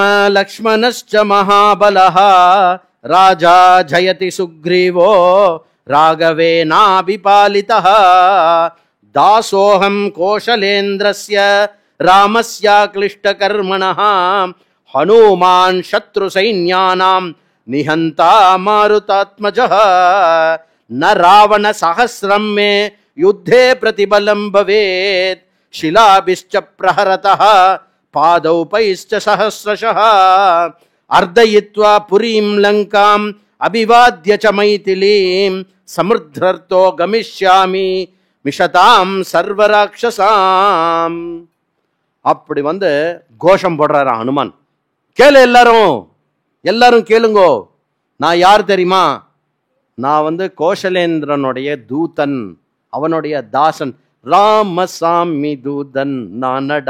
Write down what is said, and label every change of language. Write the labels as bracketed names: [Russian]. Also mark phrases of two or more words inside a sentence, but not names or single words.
[Sanskrit] लक्ष्मणश्च महाबलः राजा जयति सुग्रीवो राघवेणाभिपालितः दासोऽहं कोसलेन्द्रस्य रामस्य क्लिष्टकर्मणः हनुमान् शत्रु सैन्यानाम् निहन्ता मारुतात्मजः न रावण सहस्रम् मे युद्धे प्रतिबलम् भवेत् शिलाभिश्च प्रहरतः पादौपैश्च सहस्रशः अर्दयित्वा पुरीं लंकाम् अभिवाद्य च मैथिलीं समुद्रर्तो गमिष्यामि मिषतां सर्वराक्षसाम्. [Tamil] அப்படி கோஷம் போடுறாரா ஹனுமான். கேளு எல்லாரும் கேளுங்கோ, நான் யார் தெரியுமா? நான் கோஷலேந்திரனுடைய தூதன், அவனுடைய தாசன், ராமசாமி தூதன் நானடா.